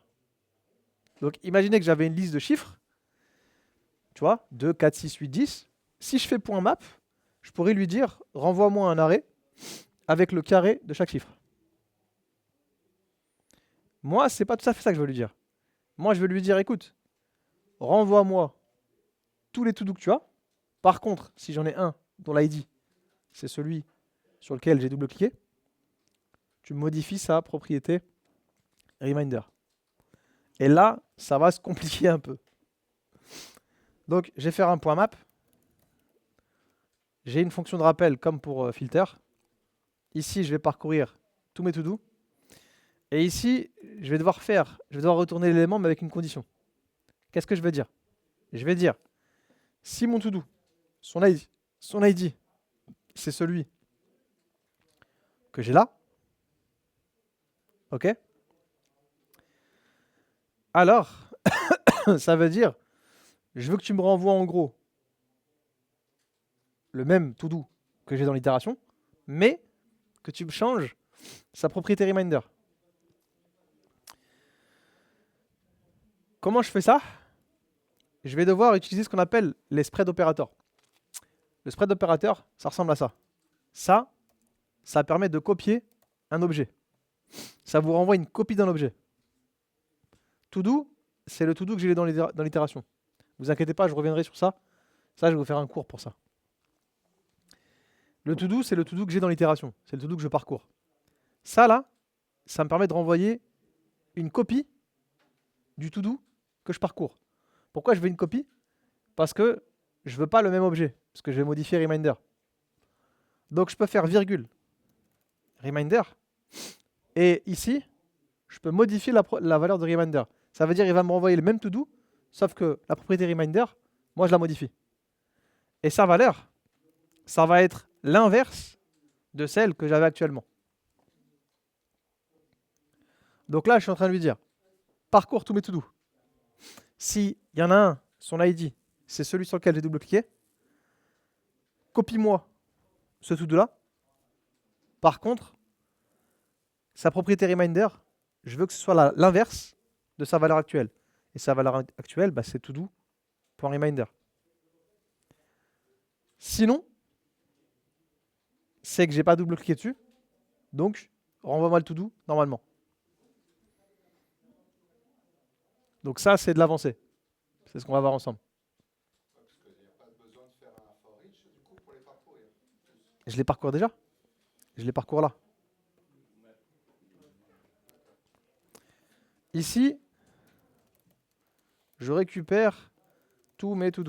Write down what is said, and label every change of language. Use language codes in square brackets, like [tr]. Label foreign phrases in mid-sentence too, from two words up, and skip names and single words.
[fr] Donc imaginez que j'avais une liste de chiffres, tu vois, 2, 4, 6, 8, 10. Si je fais point map, je pourrais lui dire renvoie-moi un arrêt avec le carré de chaque chiffre. Moi, c'est pas tout à fait ça que je veux lui dire. Moi, je veux lui dire écoute, renvoie-moi tous les to-do que tu as. Par contre, si j'en ai un dont l'ID, c'est celui sur lequel j'ai double-cliqué, tu modifies sa propriété reminder. Et là, ça va se compliquer un peu. Donc, je vais faire un point map. J'ai une fonction de rappel comme pour filter. Ici, je vais parcourir tous mes to-do. Et ici, je vais devoir retourner l'élément, mais avec une condition. Qu'est-ce que je vais dire? Je vais dire, si mon to-do, son ID, c'est celui que j'ai là, ok? Alors, ça veut dire, je veux que tu me renvoies en gros le même to-do que j'ai dans l'itération, mais que tu me changes sa propriété reminder. Comment je fais ça? Je vais devoir utiliser ce qu'on appelle les spread opérateurs. Le spread opérateur, ça ressemble à ça. Ça permet de copier un objet. Ça vous renvoie une copie d'un objet. To-do, c'est le to-do que j'ai dans l'itération. Vous inquiétez pas, je reviendrai sur ça. Ça, je vais vous faire un cours pour ça. Le to-do, c'est le to-do que j'ai dans l'itération. C'est le to-do que je parcours. Ça, là, ça me permet de renvoyer une copie du to-do que je parcours. Pourquoi je veux une copie? Parce que je ne veux pas le même objet, parce que je vais modifier reminder. Donc je peux faire virgule reminder, et ici, je peux modifier la valeur de reminder. Ça veut dire qu'il va me renvoyer le même to-do, sauf que la propriété reminder, moi je la modifie. Et sa valeur, ça va être l'inverse de celle que j'avais actuellement. Donc là, je suis en train de lui dire, parcours tous mes to-do. S'il y en a un, son ID, c'est celui sur lequel j'ai double-cliqué, copie-moi ce to-do-là. Par contre, sa propriété reminder, je veux que ce soit l'inverse de sa valeur actuelle. Et sa valeur actuelle, bah, c'est todo.reminder. Sinon, c'est que j'ai pas double-cliqué dessus, donc renvoie-moi le to-do normalement. Donc ça, c'est de l'avancée. C'est ce qu'on va voir ensemble. Je les parcours déjà? Je les parcours là. Ici, je récupère tous mes to-do.